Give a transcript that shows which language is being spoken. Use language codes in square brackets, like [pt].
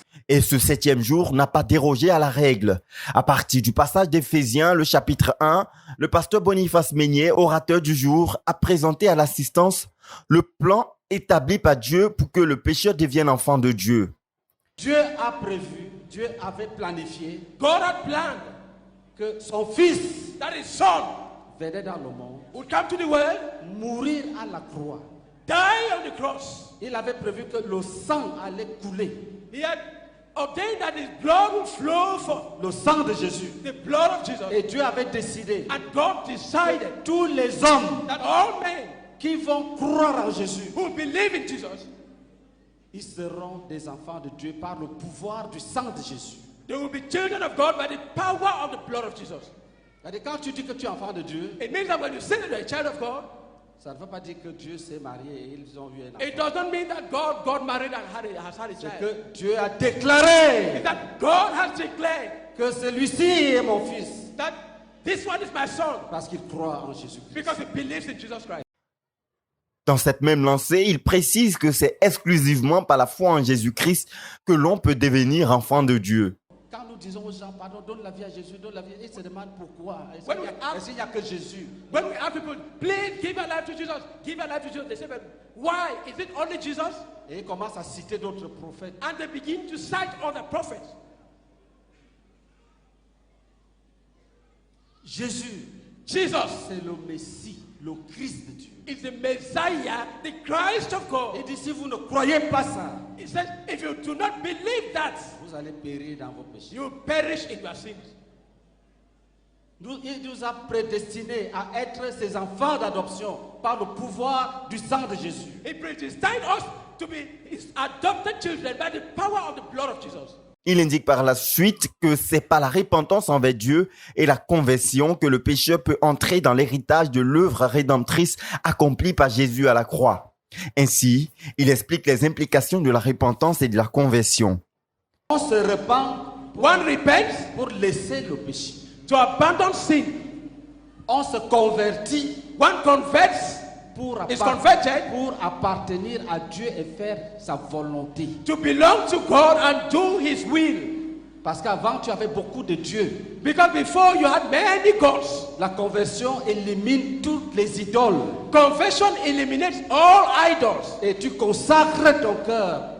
[fr] Et ce 7e jour n'a pas dérogé à la règle. À partir du passage d'Éphésiens, le chapitre 1, le pasteur Boniface Meignet, orateur du jour, a présenté à l'assistance le plan établi par Dieu pour que le pécheur devienne enfant de Dieu. Dieu a prévu, Dieu avait planifié, [en] God had planned [fr] que son fils, [en] that is son, [fr] venait dans le monde, [en] would come to the world, [fr] mourir à la croix, [en] die on the cross. [fr] Il avait prévu que le sang allait couler. [en] He had ordained that his blood would flow for [fr] le sang de Jésus. [en] The blood of Jesus. [fr] Et Dieu avait décidé, [en] and God decided, [fr] tous les hommes, [en] that all men [fr] qui vont croire en Jésus, [en] who believe in Jesus, [fr] ils seront des enfants de Dieu par le pouvoir du sang de Jésus. [en] They will be children of God by the power of the blood of Jesus. [fr] C'est-à-dire, quand tu dis que tu es enfant de Dieu, [en] it means that when you say that you're a child of God, [fr] ça ne veut pas dire que Dieu s'est marié et ils ont eu un enfant. [en] It does not mean that God got married and has had a child. [fr] C'est que Dieu a déclaré, [en] it's that God has declared, [fr] que celui-ci est mon fils. [en] That this one is my son. [fr] Parce qu'il croit en Jésus-Christ. [en] Because he believes in Jesus Christ. [fr] Dans cette même lancée, il précise que c'est exclusivement par la foi en Jésus-Christ que l'on peut devenir enfant de Dieu. Quand nous disons aux gens, pardon, donne la vie à Jésus, donne la vie, ils se demandent pourquoi. Est-ce qu'il n'y a que Jésus? [en] When we ask people, please give your life to Jesus, give your life to Jesus, they say, but why? Is it only Jesus? [fr] Et ils commencent à citer d'autres prophètes. [en] And they begin to cite other prophets. [fr] Jésus, Jesus, c'est le Messie, le Christ de Dieu. [en] Is the Messiah, the Christ of God. [fr] Il dit, si vous ne croyez pas ça, [en] he says, if you do not believe that, [fr] vous allez périr dans vos péchés. [en] You perish in your sins. [fr] Il nous a prédestinés à être ses enfants d'adoption par le pouvoir du sang de Jésus. [en] He predestined us to be his adopted children by the power of the blood of Jesus. [fr] Il indique par la suite que c'est par la repentance envers Dieu et la conversion que le pécheur peut entrer dans l'héritage de l'œuvre rédemptrice accomplie par Jésus à la croix. Ainsi, il explique les implications de la repentance et de la conversion. On se repent, [en] one repents [fr] pour laisser le péché, [en] to abandon sin. [fr] On se convertit, [en] one converts, [fr] pour appartenir à Dieu et faire sa volonté. [en] To belong to God and do His will. [fr] Parce qu'avant tu avais beaucoup de dieux. [en] Because before you had many gods. [fr] La conversion élimine toutes les idoles. [en] Conversion eliminates all idols. [fr] Et tu consacres ton cœur.